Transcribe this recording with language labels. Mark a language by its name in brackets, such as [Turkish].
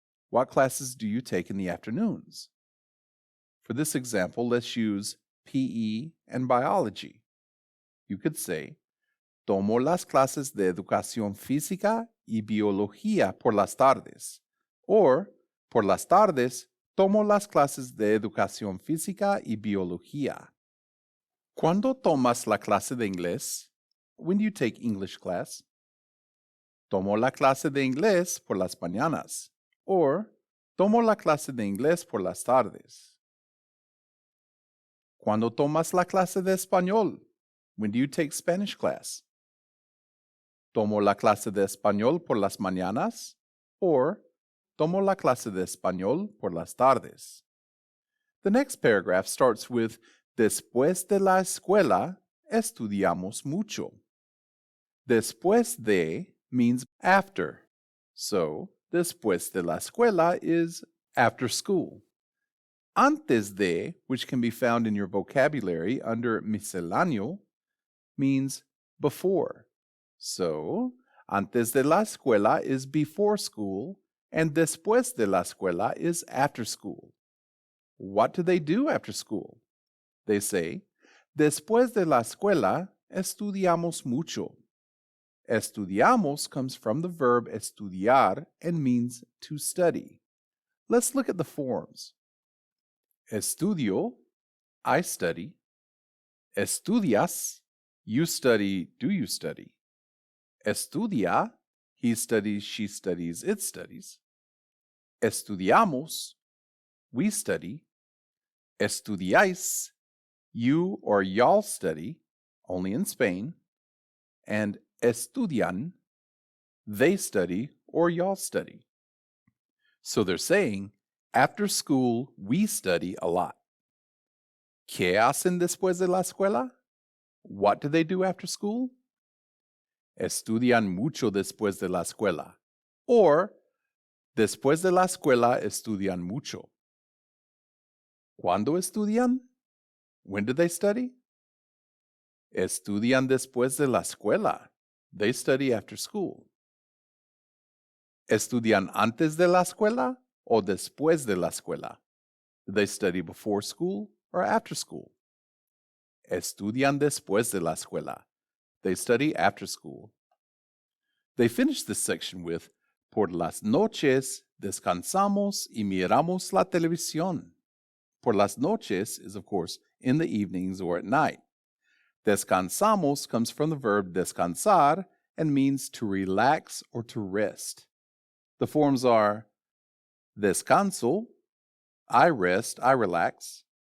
[English] What classes do you take in the afternoons? For this example, let's use PE and biology. You could say, [Spanish] Tomo las clases de educación física y biología por las tardes. [English] Or, [Spanish] por las tardes, tomo las clases de educación física y biología. ¿Cuándo tomas la clase de inglés? [English] When do you take English class? [Spanish] Tomo la clase de inglés por las mañanas. [English] Or, [Spanish] tomo la clase de inglés por las tardes. ¿Cuándo tomas la clase de español? [English] When do you take Spanish class? [Spanish] Tomo la clase de español por las mañanas. [English] Or, [Spanish] tomo la clase de español por las tardes. [English] The next paragraph starts with, [Spanish] Después de la escuela, estudiamos mucho. Después de [English] means after. So, [Spanish] después de la escuela [English] is after school. [Spanish] Antes de, [English] which can be found in your vocabulary under misceláneo, means before. So, [Spanish] antes de la escuela [English] is before school, and [Spanish] después de la escuela [English] is after school. What do they do after school? They say, [Spanish] Después de la escuela, estudiamos mucho. [English] Estudiamos comes from the verb estudiar and means to study. Let's look at the forms. Estudio, I study. Estudias, you study, do you study? Estudia, he studies, she studies, it studies. Estudiamos, we study. Estudiáis, you or y'all study, only in Spain. And estudian, they study or y'all study. So they're saying, after school, we study a lot. [Spanish] ¿Qué hacen después de la escuela? [English] What do they do after school? [Spanish] Estudian mucho después de la escuela. [English] Or, [Spanish] Después de la escuela estudian mucho. ¿Cuándo estudian? [English] When do they study? [Spanish] Estudian después de la escuela. [English] They study after school. [Spanish] ¿Estudian antes de la escuela o después de la escuela? [English] Do they study before school or after school? [Spanish] Estudian después de la escuela. [English] They study after school. They finish this section with, [Spanish] por las noches descansamos y miramos la televisión. Por las noches [English] is, of course, in the evenings or at night. Descansamos comes from the verb descansar and means to relax or to rest. The forms are descanso, I rest, I relax.